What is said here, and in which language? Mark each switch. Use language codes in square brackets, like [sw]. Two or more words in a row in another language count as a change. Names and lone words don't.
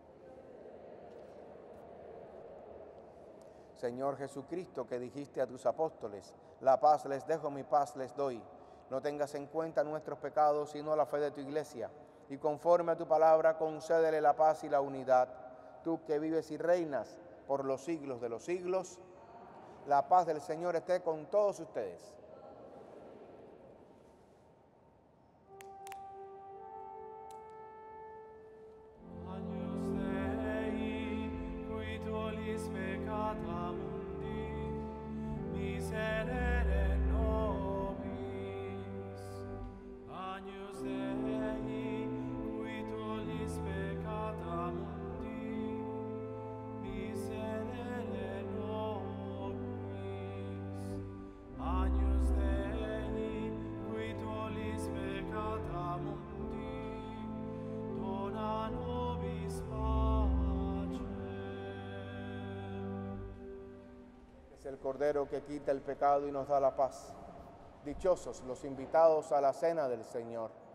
[es] Señor Jesucristo, que dijiste a tus apóstoles: la paz les dejo, mi paz les doy. No tengas en cuenta nuestros pecados, sino la fe de tu iglesia, y conforme a tu palabra concédele la paz y la unidad. Tú que vives y reinas por los siglos de los siglos, la paz del Señor esté con todos ustedes. [la] Agnus Dei, qui tollis peccata mundi, miserere nobis. Agnus Dei, qui tollis peccata mundi, miserere nobis. Agnus Dei, qui tollis peccata mundi, dona nobis pacem. [es] Es el Cordero que quita el pecado y nos da la paz. Dichosos los invitados a la cena del Señor.